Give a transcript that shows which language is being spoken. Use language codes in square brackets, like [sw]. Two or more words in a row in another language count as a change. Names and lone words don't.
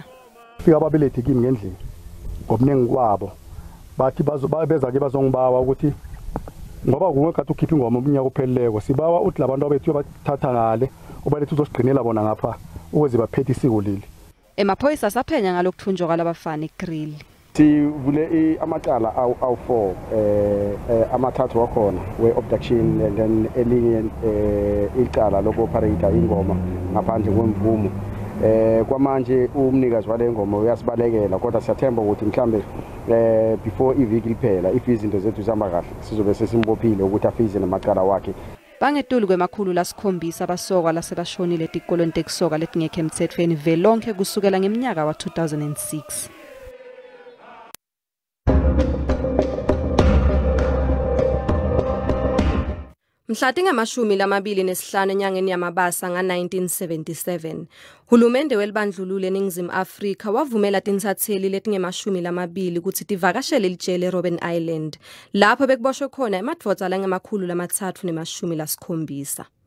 [zu] Fika ababelethi kimi ngendlini. Ngobunengi kwabo bathi beza ke bazongibawa ukuthi ngoba kungekhathi ukhipha ingoma umnyaka upheleleko sibawa uthi labantu abethu bathatha ngale obalethu uzosiqinela bona ngapha ukuze baphethe isiko leli. Emaphoyisa saphenya ngalokuthunjwa kwalabafana eKrili. Sivule amacala awu4 amathathu wakhona we- [en] abduction and then [zu] elinye icala loku-operator ingoma ngaphandle kwemvumo. Kwamanje umnikazi wale ngoma uyasibalekela kodwa siyathemba ukuthi mhlambe before iviki liphela if izinto zethu zihamba kahle sizobe sesimbophile ukuthi afize namacala wakhe. [ss] Bangetulu kwemakhulu lasikhombisa abasokwa lasebashonile etikolweni tekusoka letingekho emthethweni velonke kusukela ngeminyaka wa-2006. Mhla tingamashumi-25 enyangeni yamabasa nga-1977, hulumende welibandlululo eNingizimu Afrika wavumela tinsatheli letingemashumi-20 ukuthi tivakashele elijele eRobben Island, lapho bekuboshwe khona emadvodza langemakhulu 370.